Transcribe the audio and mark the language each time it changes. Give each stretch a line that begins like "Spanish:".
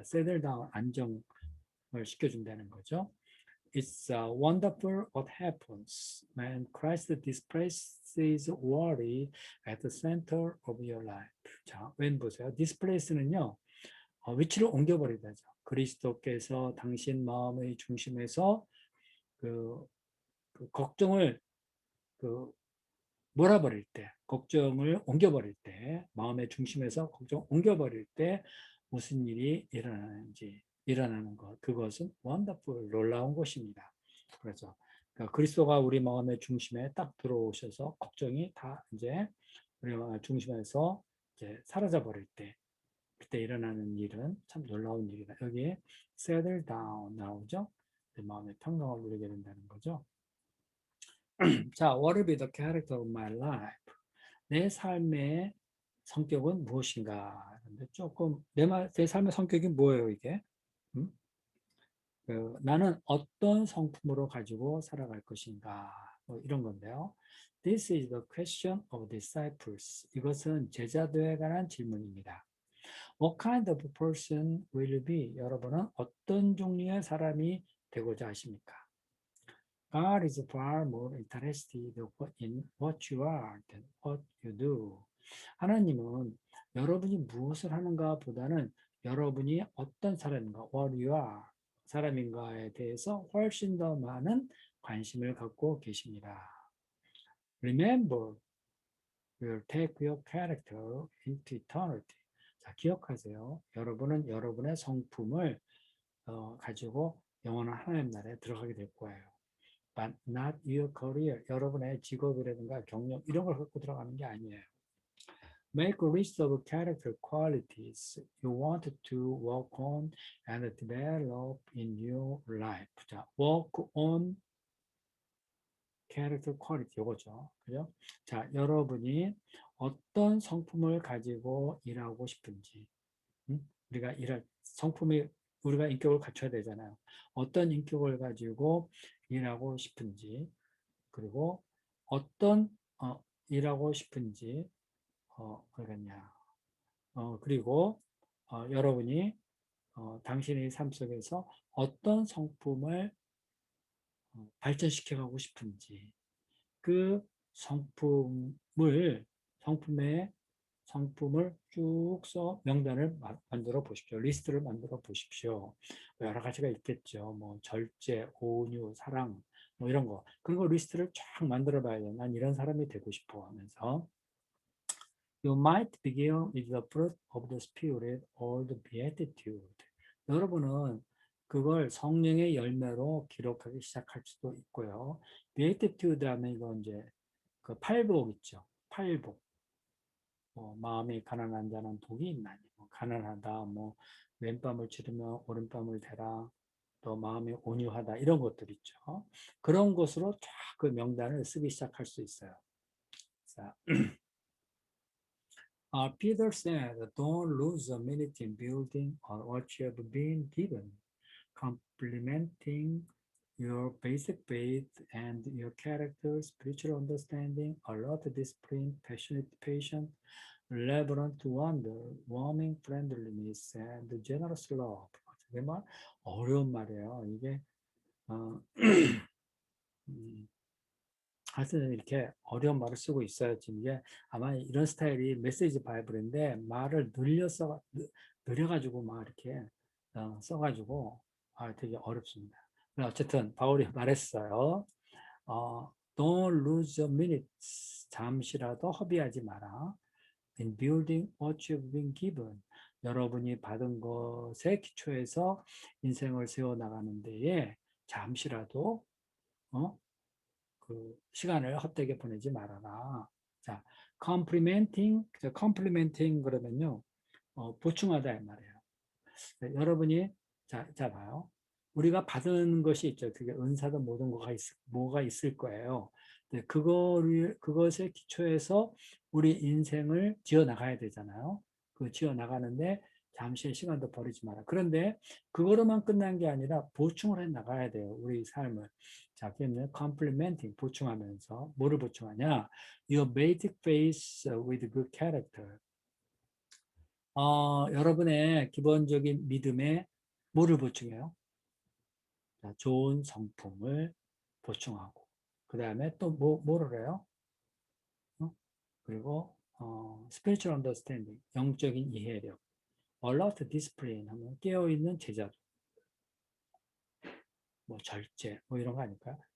English: settle down
Korean: 안정을 시켜준다는 거죠.
English: It's wonderful what happens when Christ displaces worry at the center of your life.
Korean: 자, 왼 보세요. displace는요, 위치를 옮겨버리다죠. 그리스도께서 당신 마음의 중심에서 그 걱정을 몰아버릴 때, 걱정을 옮겨버릴 때, 마음의 중심에서 걱정을 옮겨버릴 때 무슨 일이 일어나는 것, 그것은 원더풀, 놀라운 것입니다. 그래서 그러니까 그리스도가 우리 마음의 중심에 딱 들어오셔서 걱정이 다 이제 우리 마음의 중심에서 이제 사라져 버릴 때, 그때 일어나는 일은 참 놀라운 일이다. 여기에
English: settle down
Korean: 나오죠. 내 마음의 평강을 누리게 된다는 거죠.
English: 자, what will be the character of my life?
Korean: 내 삶의 성격은 무엇인가? 근데 조금 내 삶의 성격이 뭐예요, 이게? 나는 어떤 성품으로 가지고 살아갈 것인가? 뭐 이런 건데요.
English: This is the question of disciples.
Korean: 이것은 제자도에 관한 질문입니다.
English: What kind of person will you be?
Korean: 여러분은 어떤 종류의 사람이 되고자 하십니까?
English: God is far more interested in what you are than what you do.
Korean: 하나님은 여러분이 무엇을 하는가 보다는 여러분이 어떤 사람인가,
English: what you are,
Korean: 사람인가에 대해서 훨씬 더 많은 관심을 갖고 계십니다.
English: Remember, will take your character into eternity.
Korean: 자, 기억하세요. 여러분은 여러분의 성품을 가지고 영원한 하나님 나라에 들어가게 될 거예요.
English: But not your career.
Korean: 여러분의 직업이라든가 경력 이런 걸 갖고 들어가는 게 아니에요.
English: Make a list of character qualities you want to work on and develop in your life. 자, work on character quality 요거죠.
Korean: 그죠? 자, 여러분이 어떤 성품을 가지고 일하고 싶은지, 우리가 일할 성품이 우리가 인격을 갖춰야 되잖아요. 어떤 인격을 가지고 일하고 싶은지, 그리고 어떤 일하고 싶은지 그러겠냐. 그리고 여러분이 당신의 삶 속에서 어떤 성품을 발전시켜 가고 싶은지 그 성품을 성품의 성품을 쭉 써 명단을 만들어 보십시오. 리스트를 만들어 보십시오. 여러 가지가 있겠죠. 뭐 절제, 온유, 사랑 뭐 이런 거. 그런 거 리스트를 쫙 만들어 봐야 돼. 난 이런 사람이 되고 싶어 하면서
English: You might begin with the fruit of the spirit or the beatitude.
Korean: 여러분은 그걸 성령의 열매로 기록하기 시작할 수도 있고요. beatitude 하면 이거 이제 그 팔복 있죠. 팔복. 뭐 마음이 가난한 자는 복이 있나니. 뭐 가난하다. 뭐 왼밤을 치르며 오른밤을 대라. 또 마음이 온유하다. 이런 것들 있죠. 그런 것으로 쫙 그 명단을 쓰기 시작할 수 있어요.
English: 자, Peter said, don't lose a minute in building on what you have been given, complementing your basic faith and your character, spiritual understanding, alert discipline, passionate patience, reverent wonder, warming friendliness, and generous love.
Korean: 정말 어려운 말이에요. 이게 하여튼 이렇게 어려운 말을 쓰고 있어요. 지금 이게 아마 이런 스타일이 메시지 바이블인데 말을 느려가지고 막 이렇게 써가지고 되게 어렵습니다. 어쨌든 바울이 말했어요.
English: Don't lose a minute.
Korean: 잠시라도 허비하지 마라.
English: In building what you've been given.
Korean: 여러분이 받은 것에 기초해서 인생을 세워나가는 데에 잠시라도 그 시간을 헛되게 보내지 말아라. 자, complimenting 그러면요, 보충하다 이 말이에요. 여러분이 자 봐요. 우리가 받은 것이 있죠. 그게 은사든 모든 뭐가 있을 거예요. 그것에 기초해서 우리 인생을 지어 나가야 되잖아요. 그 지어 나가는데 잠시의 시간도 버리지 마라. 그런데 그거로만 끝난 게 아니라 보충을 해 나가야 돼요. 우리 삶을. 자, 그러면 complementing 보충하면서 뭐를 보충하냐?
English: Your basic faith with good character.
Korean: 여러분의 기본적인 믿음에 뭐를 보충해요? 자, 좋은 성품을 보충하고 그 다음에 또 뭐를 해요? 그리고
English: spiritual understanding,
Korean: 영적인 이해력,
English: alert discipline
Korean: 하면 깨어있는 제자도, 뭐 절제, 뭐 이런 거 아닐까요?